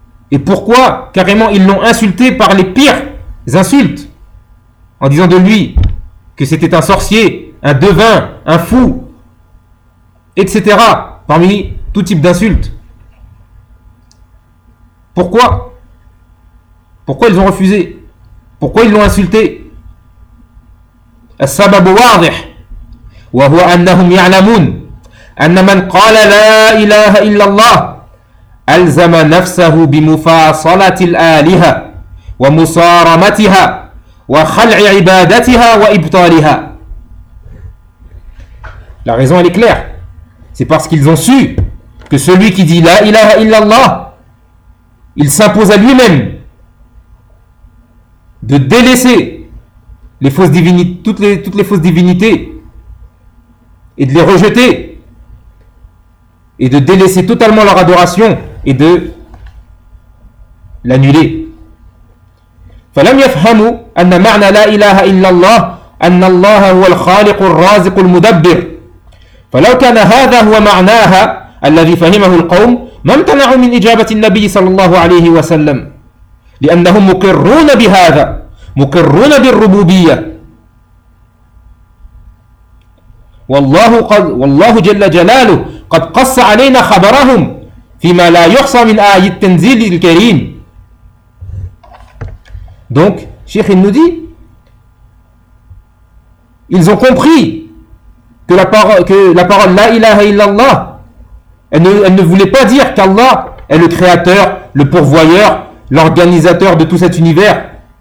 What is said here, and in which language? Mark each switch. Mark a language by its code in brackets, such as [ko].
[fr] Et pourquoi carrément ils l'ont insulté par les pires insultes, en disant de lui que c'était un sorcier, un devin, un fou, etc., parmi tout type d'insultes? Pourquoi? Pourquoi ils ont refusé? Pourquoi ils l'ont insulté? [ar] السبب واضح وهو أنهم يعلمون أن من قال لا إله إلا الله ألزم نفسه بمفاصلة الآلهة ومصارمتها وخلع عبادتها وإبطالها. [fr] La raison elle est claire. C'est parce qu'ils ont su que celui qui dit la ilaha illallah, il s'impose à lui-même de délaisser les fausses divinités, toutes les fausses divinités, et de les rejeter, et de délaisser totalement leur adoration et de l'annuler. [ar] فلم يفهموا أن معنى لا إله إلا الله أن الله هو الخالق الرازق المدبر. فلو كان هذا هو معناها الذي فهمه القوم ما امتنعوا من إجابة النبي صلى الله عليه وسلم لأنهم مقرون بهذا مقرون بالربوبية والله جل جلاله قد قص علينا خبرهم فيما لا يحصى من آية التنزيل الكريم. [fr] Donc Cheikh il nous dit ils ont compris que la parole la ilaha illallah, elle ne voulait pas dire qu'Allah est le créateur, le pourvoyeur, l'organisateur de tout cet univers.